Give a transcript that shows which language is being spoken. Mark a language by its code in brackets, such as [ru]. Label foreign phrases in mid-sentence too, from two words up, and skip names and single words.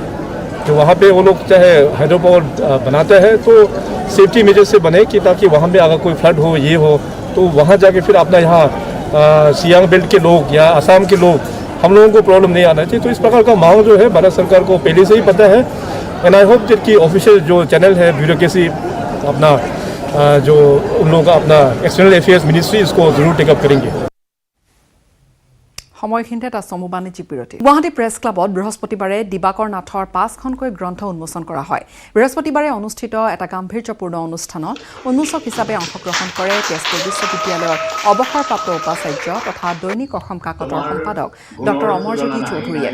[hi] जो वहाँ पे वो लोग चाहे [en] hydro power [hi] बनाता है तो [en] safety measure [hi] से बने कि ताकि वहाँ पे अगर कोई फ्लड हो ये हो तो वहाँ जाके फिर अपना यहाँ सियांग बेल्ट के लोग या असम के लोग हम लोगों को प्रॉब्लम नहीं आना चाहिए। तो इस प्रकार का माहौल जो है भारत सरकार को पहले से ही पता है, [en] and I hope [hi] कि ऑफिशियल जो चैनल है ब्यूरोक्रेसी अपना जो उन लोगों का अपना [en] external affairs ministry [hi] इसको जरूर टेकअप करेंगे। [as] সময়খিনিতে এটা চমু বাণিজ্যিক বিৰতি। গুৱাহাটী প্ৰেছ ক্লাবত বৃহস্পতিবাৰে দিবাকৰ নাথৰ 5খনকৈ গ্ৰন্থ উন্মোচন কৰা হয়। বৃহস্পতিবাৰে অনুষ্ঠিত এটা গাম্ভীৰ্যপূৰ্ণ অনুষ্ঠানত উন্মোচক হিচাপে অংশগ্ৰহণ কৰে তেজপুৰ বিশ্ববিদ্যালয়ৰ অৱসৰপ্ৰাপ্ত উপাচাৰ্য তথা দৈনিক অসম কাকতৰ সম্পাদক ডক্টৰ অমৰজ্যোতি চৌধুৰীয়ে।